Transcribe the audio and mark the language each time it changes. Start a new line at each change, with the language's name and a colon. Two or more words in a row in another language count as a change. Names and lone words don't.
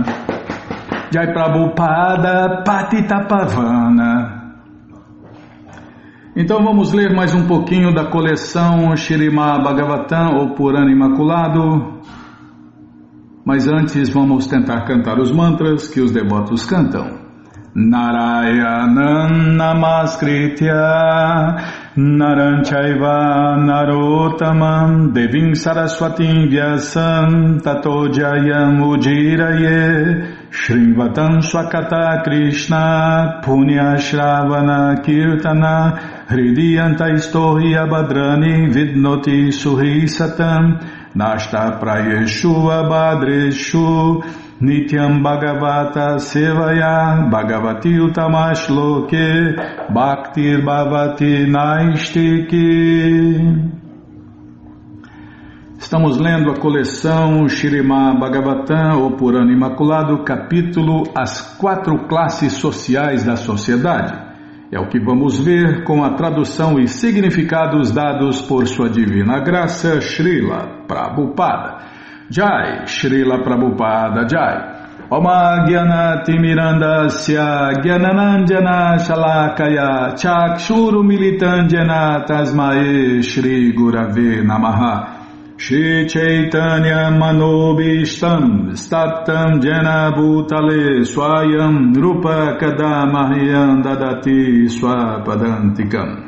Sanskrit: Jai Prabhupada Patita Pavana.
Portuguese: Então vamos ler mais um pouquinho da coleção Śrīmad Bhagavatam, ou Purana Imaculado. Mas antes vamos tentar cantar os mantras que os devotos cantam.
Sanskrit: Narayanam Namaskritya Naram Chaiva Narottamam Devim Saraswatim Vyasam Tato Jayam Ujiraye Shrivatam Swakata Krishna Punya Shravana Kirtana Hridiyanta Istohya Badrani Vidnoti Suhi Satam Nashta Prayeshu Abhadreshu Nityam Bhagavata Sevaya Bhagavati Utamashloke Bhaktir Bhavati Naistiki.
Portuguese: Estamos lendo a coleção Śrīmad Bhagavatam, ou Purana Imaculado, capítulo As 4 Classes Sociais da Sociedade. É o que vamos ver com a tradução e significados dados por sua divina graça, Srila Prabhupada.
Sanskrit: Jai, Srila Prabhupada Jai. Oma Gyanati Mirandasya Gyananandjana Shalakaya Chakshuru Militandjana Tasmae Shri Gurave Namaha. Shri Chaitanya Manobishtam Statam Jena Bhutale Swayam Rupa Kadamahyam Dadati Swapadantikam.